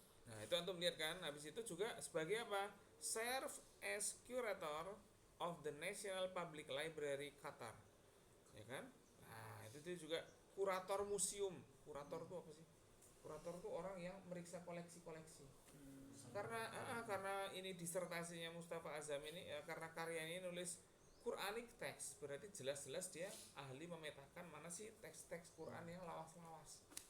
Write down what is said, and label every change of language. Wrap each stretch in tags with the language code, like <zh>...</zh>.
<id>Nah, itu antum lihat kan, habis itu juga sebagai apa?</id> <en>Serve as curator of the National Public Library Qatar.</en> <id>Ya kan? Nah, itu juga kurator museum. Kurator itu apa sih? Kurator itu orang yang meriksa koleksi-koleksi. Karena ini disertasinya Mustafa Azam ini ya, karena karya ini nulis Quranic text, berarti jelas-jelas dia ahli memetakan mana sih teks-teks Quran yang lawas-lawas.</id>